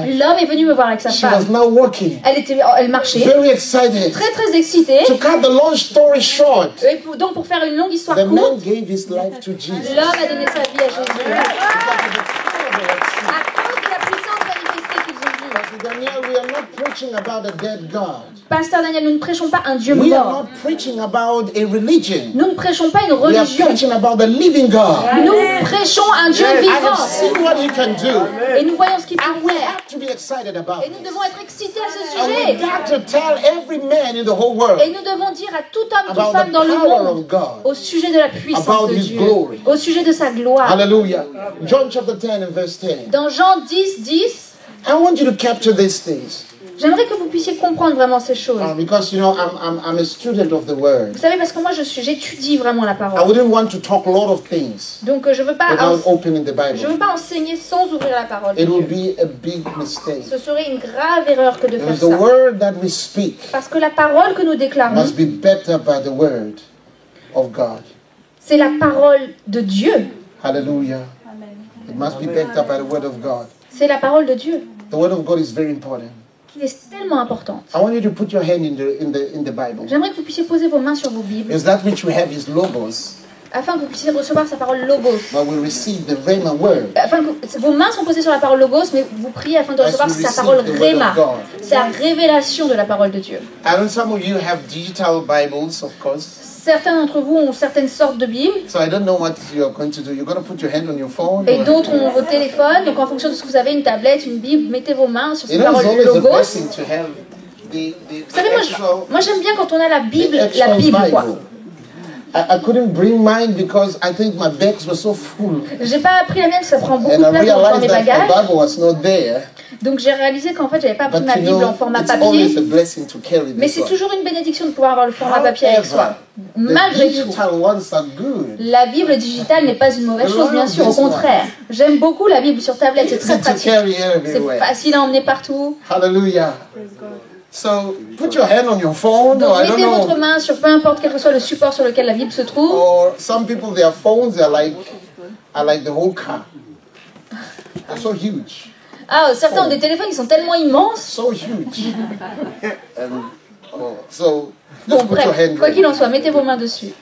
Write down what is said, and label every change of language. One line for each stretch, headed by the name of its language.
French: l'homme est venu me voir avec sa
English: She was
French: femme.
English: now walking,
French: Elle marchait,
English: very excited.
French: très excitée.
English: To cut the long story short,
French: Et donc pour faire une longue histoire
English: the man
French: courte,
English: gave his life to Jesus.
French: l'homme a donné sa vie à Jésus.
English: Because
French: À cause de la puissance manifestée qu'ils ont vue.
English: of the Daniel, we are not preaching about a dead God.
French: Pasteur Daniel, nous ne prêchons pas un Dieu
English: We are
French: mort.
English: not preaching about a religion.
French: Nous ne prêchons pas une
English: We are
French: religion.
English: preaching about the living God.
French: Nous prêchons un Dieu
English: I have
French: vivant.
English: seen what He can do.
French: Et nous voyons ce qu'il
English: And
French: peut
English: we
French: faire.
English: have to be excited about
French: Et nous
English: it.
French: devons être excités à ce
English: And we
French: sujet.
English: got to tell every man in the whole world
French: Et nous devons dire à tout homme, toute
English: about
French: femme
English: the
French: dans le
English: power
French: monde
English: of God.
French: au sujet de la puissance
English: About
French: de
English: His
French: Dieu,
English: glory.
French: au sujet de sa gloire.
English: Hallelujah. John chapter 10 and verse 10.
French: Dans Jean 10,
English: I want you to capture these things.
French: j'aimerais que vous puissiez comprendre vraiment ces choses.
English: Because, you know, I'm a student of the Word.
French: Vous savez, parce que moi, j'étudie vraiment la
English: I
French: parole.
English: wouldn't want to talk a lot of things
French: Donc, je veux pas
English: without opening the
French: je veux
English: Bible.
French: pas enseigner sans ouvrir la parole de
English: It will
French: Dieu.
English: be a big mistake.
French: Ce serait une grave erreur que de faire
English: Because the
French: ça.
English: Word that we speak
French: Parce que la parole que nous déclarons,
English: must be backed up by the Word of God.
French: c'est la parole de Dieu.
English: Hallelujah. It must be backed up by the Word of God.
French: C'est la parole de Dieu
English: The Word of God is very important.
French: qui est tellement importante.
English: I want you to put your hand in the Bible.
French: J'aimerais que vous puissiez poser vos mains sur vos Bibles
English: Because that which we have is logos,
French: afin que vous puissiez recevoir sa parole logos.
English: but we receive the Rhema word.
French: Afin que vos mains sont posées sur la parole logos, mais vous priez afin de
English: As
French: recevoir
English: we
French: sa
English: receive
French: parole
English: the word
French: Rhéma.
English: of God.
French: C'est la révélation de la parole de Dieu.
English: I know some of you have digital Bibles, of course.
French: Certains d'entre vous ont certaines sortes de Bibles
English: So I don't know what you're going to do. You're going to put your hand on your phone.
French: et
English: or-
French: d'autres ont vos téléphones. Donc en fonction de ce que vous avez, une tablette, une Bible, mettez vos mains sur
English: You
French: ces
English: know, it's
French: paroles
English: always a
French: logos.
English: blessing to have the
French: Vous savez,
English: actual,
French: moi j'aime bien quand on a la Bible,
English: the actual
French: la Bible quoi.
English: Bible. I couldn't bring mine because I think my bags were so full.
French: J'ai pas pris la mienne, ça prend beaucoup
English: And
French: de
English: I
French: place dans
English: realized
French: mes
English: that the
French: bagages.
English: Bible was not there.
French: Donc j'ai réalisé qu'en fait j'avais pas pris
English: But
French: ma
English: you
French: Bible en
English: know,
French: format
English: it's always a
French: papier.
English: blessing to carry
French: Mais
English: this
French: c'est
English: one.
French: toujours une bénédiction de pouvoir avoir le format papier avec soi.
English: However, the
French: Malgré tout.
English: digital ones are good.
French: La Bible digitale n'est pas une mauvaise chose, bien sûr, au contraire. J'aime beaucoup la Bible sur tablette, c'est très
English: Easy to
French: pratique.
English: carry
French: C'est
English: everywhere.
French: facile à emmener partout.
English: Hallelujah. So put your hand on your phone,
French: Donc
English: or I don't
French: mettez votre
English: know,
French: main sur peu importe quel que soit le support sur lequel la Bible se trouve.
English: or some people their phones are like the whole car. They're so huge,
French: Ah, certains ont des téléphones qui sont tellement immenses.
English: so huge. And Oh, so
French: Bon,
English: just put your
French: bref,
English: hand
French: quoi qu'il
English: there.
French: en soit, mettez vos mains dessus.